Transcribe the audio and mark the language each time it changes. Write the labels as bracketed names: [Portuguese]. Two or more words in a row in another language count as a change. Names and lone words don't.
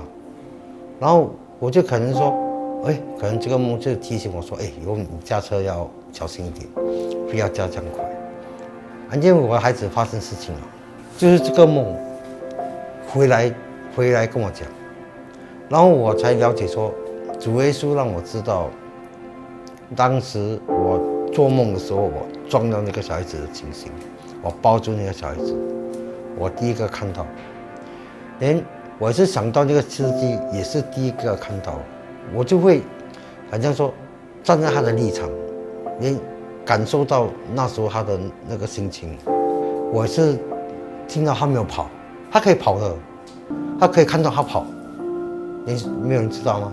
[Chinese] 然後我就可能說，可能這個夢就提醒我說，以後你駕車要小心一點，不要駕這樣快。因為我的孩子發生事情了，就是這個夢回來跟我講，然後我才了解說，主耶穌讓我知道，當時我做夢的時候，我撞到那個小孩子的情形，我抱住那個小孩子，我第一個看到，連我是想到那個司機也是第一個看到，我就會好像說站在他的立場，連感受到那時候他的那個心情，我是聽到他沒有跑，他可以跑的，他可以看到他跑，沒有人知道嗎？